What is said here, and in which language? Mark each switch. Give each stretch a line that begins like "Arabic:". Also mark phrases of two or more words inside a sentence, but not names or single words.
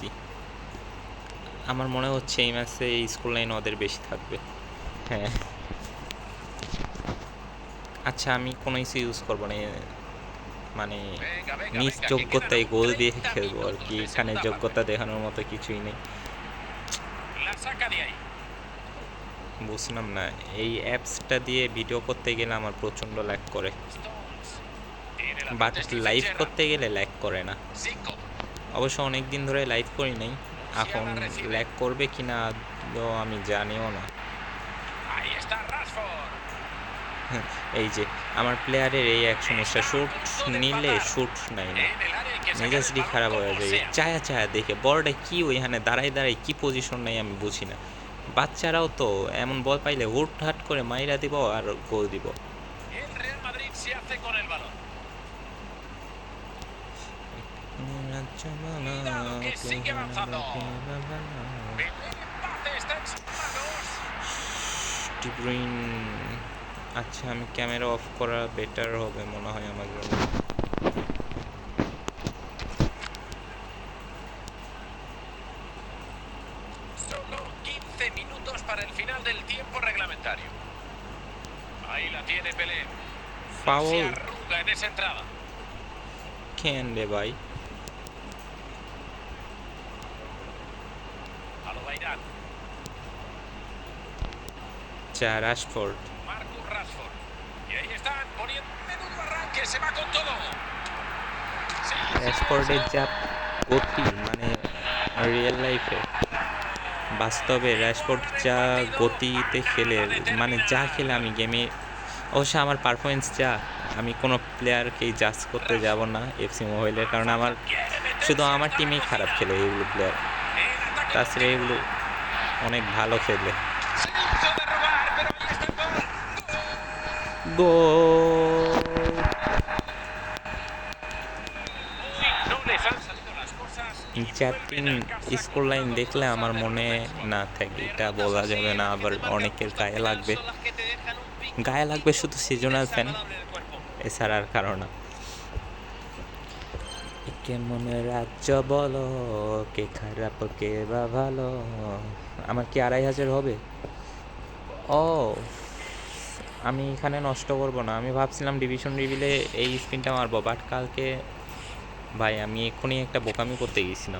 Bangla: আমার মনে হচ্ছে এই ম্যাচে
English: school line
Bangla: ওদের বেশি থাকবে। হ্যাঁ, আচ্ছা আমি কোনো কিছু ইউজ করবো না, মানে
Spanish: Venga, venga,
Bangla: নিজ
Spanish: venga, que quedan
Bangla: যোগ্যতায়
Spanish: aún
Bangla: গোল দিয়ে
Spanish: 30
Bangla: খেলবো আর
Spanish: minutos
Bangla: কি,
Spanish: de
Bangla: এখানে
Spanish: segunda parte.
Bangla: যোগ্যতা দেখানোর মতো কিছুই নেই।
Spanish: La saca de ahí.
Bangla: বুঝলাম না, এই অ্যাপসটা দিয়ে ভিডিও করতে গেলে আমার প্রচণ্ড ল্যাগ করে,
Spanish: Stones. Tiene la
Bangla: বাট
Spanish: pelota Steven
Bangla: লাইভ
Spanish: Gerrard.
Bangla: করতে গেলে ল্যাগ করে না।
Spanish: Zico.
Bangla: অবশ্য অনেক দিন ধরে লাইভ করি নাই, এখন
Spanish: Musiala recibe.
Bangla: ল্যাগ করবে কি না তো আমি জানিও না।
Spanish: Ahí está Rashford.
Bangla: এই যে আমার প্লেয়ারের এই এক সমস্যা, শ্যুট নিলে শ্যুট নাই না,
Spanish: En el área hay que sacar el
Bangla: মেজাজটি
Spanish: balón
Bangla: খারাপ হয়ে
Spanish: como
Bangla: যায়।
Spanish: sea.
Bangla: চায়া চায়া দেখে বলটা কি ওইখানে দাঁড়াই দাঁড়াই কি পজিশন নাই আমি বুঝি না। বাচ্চারাও তো এমন বল পাইলে হুট হাট করে মাইরা দিব আর গোল দিব।
Spanish: El Real Madrid se hace con el balón. Cuidado, que sigue avanzando. Primer empate está en sus manos.
Bangla: ডি ব্রুইন, আচ্ছা আমি
English: camera off
Bangla: করা বেটার হবে মনে হয় আমার জন্য।
Spanish: Solo 15 minutos para el final del tiempo reglamentario. Ahí la tiene Pelé. No se
Bangla: ফাউল
Spanish: arruga en esa entrada.
Bangla: কেন রে ভাই?
Spanish: A lo Bairán.
Bangla: রাশফোর্ড,
Spanish: Marcus Rashford. Y ahí están poniendo menudo arranque. Se va con todo. Sí,
Bangla: রাশফোর্ডের
Spanish: sí,
Bangla: যা গতি, মানে
English: real life
Bangla: বাস্তবে রাশফোর্ড যা গতিতে খেলে, মানে যা খেলে আমি গেমে, অবশ্য আমার পারফরমেন্স যা, আমি কোনো প্লেয়ারকেই জাজ করতে যাব না এফসি মোবাইলের, কারণ আমার শুধু আমার টিমেই খারাপ খেলে এইগুলো প্লেয়ার,
Spanish: En ataque
Bangla: তাছাড়া এগুলো অনেক ভালো খেলে।
Spanish: se hizo derrubar, pero ahí está el gol.
Bangla: গোল!
Spanish: Hoy no les han salido las cosas y 4-3 vuelven a casa
Bangla: স্কোর
Spanish: con
Bangla: লাইন
Spanish: una
Bangla: দেখলে
Spanish: dolorosa
Bangla: আমার মনে
Spanish: derrota.
Bangla: না থাকে, এটা
Spanish: Derrotas
Bangla: বলা
Spanish: así,
Bangla: যাবে না,
Spanish: que
Bangla: আবার
Spanish: te marcan
Bangla: অনেকের
Spanish: justo al
Bangla: গায়ে
Spanish: final,
Bangla: লাগবে।
Spanish: son las que te dejan un
Bangla: গায়ে লাগবে
Spanish: picorcito
Bangla: শুধু
English: seasonal fan,
Spanish: desagradable en el cuerpo.
Bangla: এছাড়া আর কারো না। কেমন রাজ্য বলো, কে খারাপ কে বা ভালো। আমার কি 2,500 হবে? ও, আমি এখানে নষ্ট করব না, আমি ভাবছিলাম
English: division reveal
Bangla: এই স্পিনটা মারবো, বাট কালকে ভাই আমি এক্ষুনি একটা বোকামি করতে গেছিলাম।